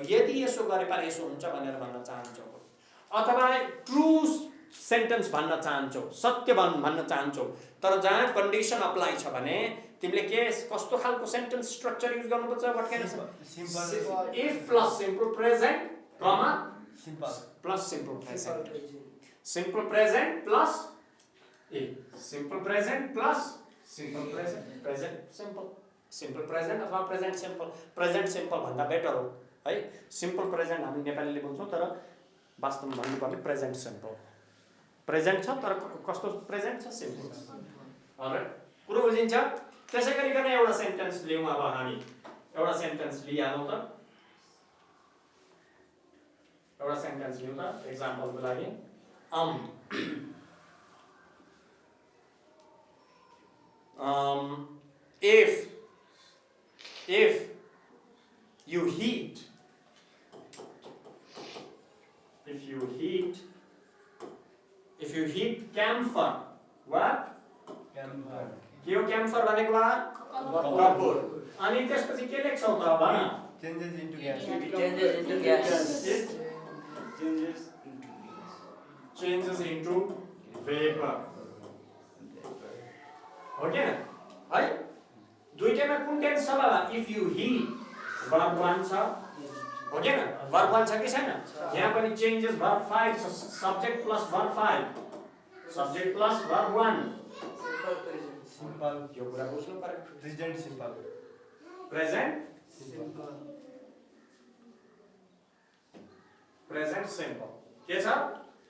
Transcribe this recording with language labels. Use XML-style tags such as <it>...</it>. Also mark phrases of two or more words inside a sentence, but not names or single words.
<ne>यदि यसो गरेर यसो हुन्छ भनेर भन्न चाहन्छौ अथवा</ne> <en>true sentence</en> <ne>भन्न चाहन्छौ सत्य भन्न चाहन्छौ तर जहाँ</ne> <en>condition apply</en> <ne>छ भने तिमीले के कस्तो खालको</ne> <en>sentence structure</en> <ne>युज गर्नुपर्छ</ne> <en>what can simple if plus simple present comma plus simple present plus simple present plus simple present simple present</en> <ne>अथवा</ne> <en>present simple</en> <ne>भन्दा बेटर हो है</ne> <en>simple present</en> <ne>हामी नेपालीले भन्छौं तर वास्तवमा भन्नुपर्ने</ne> <en>present simple</en> <ne>प्रेजेन्ट छ तर कस्तो प्रेजेन्ट छ सिम्पल छ अलराइट कुरो बुझिन्छ त्यसै गरिकन एउटा सेन्टेन्स लियौँ अब हामी एउटा सेन्टेन्स लिहालौँ त एउटा सेन्टेन्स लियौँ त एक्जाम्पलको लागि</ne> <en>if you heat camphor what camphor</en> <ne>के हो camphor भनेको बा कपुर अनि त्यसपछि के लेख्छौ त भन</ne> <en>changes into gas changes into vapor</en> <ne>हो के है दुईटैमा कुन टेन्स छ बाबा</ne> <en>if you heat verb 1</en> <ne>छ हो के</ne> <en>verb 1</en> <ne>छ कि छैन यहाँ पनि</ne> <en>changes verb 5 छ subject plus verb 5 subject plus verb 1 simple</en> <ne>यो कुरा बुझ्नु पर्यो</ne> <en>present simple present simple</en> <ne>के छ</ne>